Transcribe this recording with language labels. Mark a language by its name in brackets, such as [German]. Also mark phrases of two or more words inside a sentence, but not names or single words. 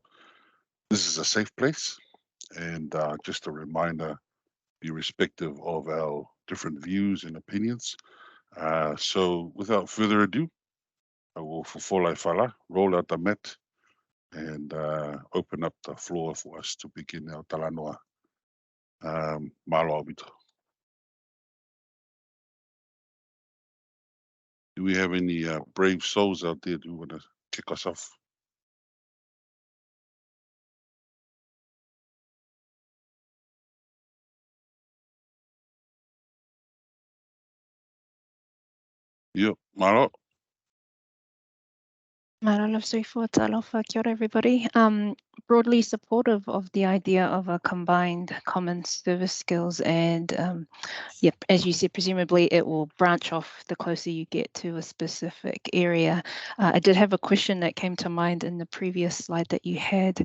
[English] This is a safe place, and just a reminder, be respective of our different views and opinions. So without further ado, I will fulfill fala, roll out the mat, and open up the floor for us to begin our Talanoa. [Samoan] Malo abito. [English] Do we have any brave souls out there who want to kick us off? Yep, Malo. Marala Suifo Talofa, kia ora everybody. Broadly supportive of the idea of a combined common service skills and yep, as you said, presumably it will branch off the closer you get to a specific area. I did have a question that came to mind in the previous slide that you had.